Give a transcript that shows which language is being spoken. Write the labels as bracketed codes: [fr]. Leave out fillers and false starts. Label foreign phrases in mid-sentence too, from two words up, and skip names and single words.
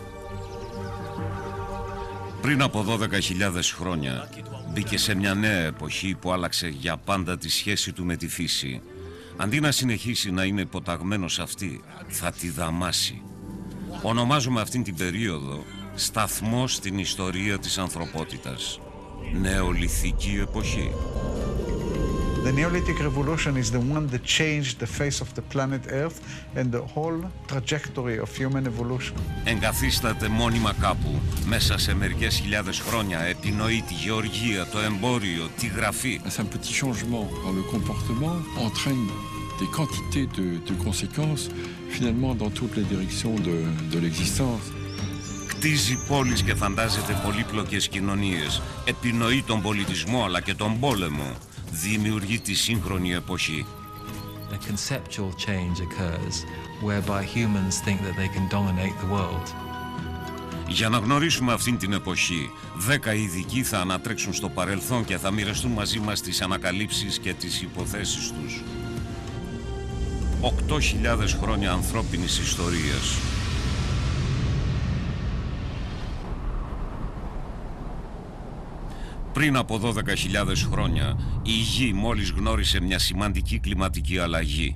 [el] Πριν από 12.000 χρόνια μπήκε σε μια νέα εποχή που άλλαξε για πάντα τη σχέση του με τη φύση. Αντί να συνεχίσει να είναι υποταγμένος αυτή, θα τη δαμάσει. Ονομάζουμε αυτήν την περίοδο σταθμό στην ιστορία της ανθρωπότητας. Νεολιθική εποχή. [en] The Neolithic Revolution is the one that changed the face of the planet Earth and the whole trajectory of human evolution. [el] Εγκαθίσταται μόνιμα κάπου, μέσα σε μερικές χιλιάδες χρόνια, επινοεί τη γεωργία, το εμπόριο, τη γραφή. [fr] Un petit changement dans le comportement entraîne des quantités de conséquences finalement dans toutes les directions de l'existence. [el] Κτίζει πόλεις και φαντάζεται πολύπλοκες κοινωνίες, επινοεί τον πολιτισμό αλλά και τον πόλεμο. Δημιουργεί τη σύγχρονη εποχή. [en] A conceptual change occurs whereby humans think that they can dominate the world. [el] Για να γνωρίσουμε αυτήν την εποχή, 10 ειδικοί θα ανατρέξουν στο παρελθόν και θα μοιραστούν μαζί μας τις ανακαλύψεις και τις υποθέσεις τους. 8.000 χρόνια ανθρώπινης ιστορίας. Πριν από 12.000 χρόνια, η Γη μόλις γνώρισε μια σημαντική κλιματική αλλαγή.